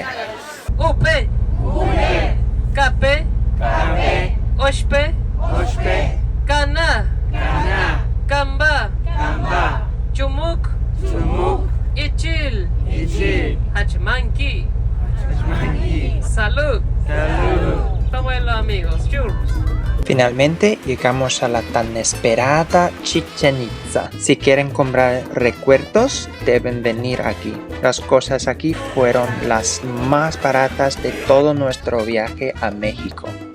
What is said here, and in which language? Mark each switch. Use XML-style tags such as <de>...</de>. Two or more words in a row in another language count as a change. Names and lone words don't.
<yua>Upe, Upe, Cape, Cape, Oshpe, Oshpe, Cana, Cana, Camba, Camba, Chumuk, Chumuk, Ichil, Ichil, Hachmanki, Hachmanki,</yua> <es>Salud, Salud. Tómenlo amigos, churros. Finalmente llegamos a la tan esperada Chichén Itzá. Si quieren comprar recuerdos, deben venir aquí. Las cosas aquí fueron las más baratas de todo nuestro viaje a México.</es>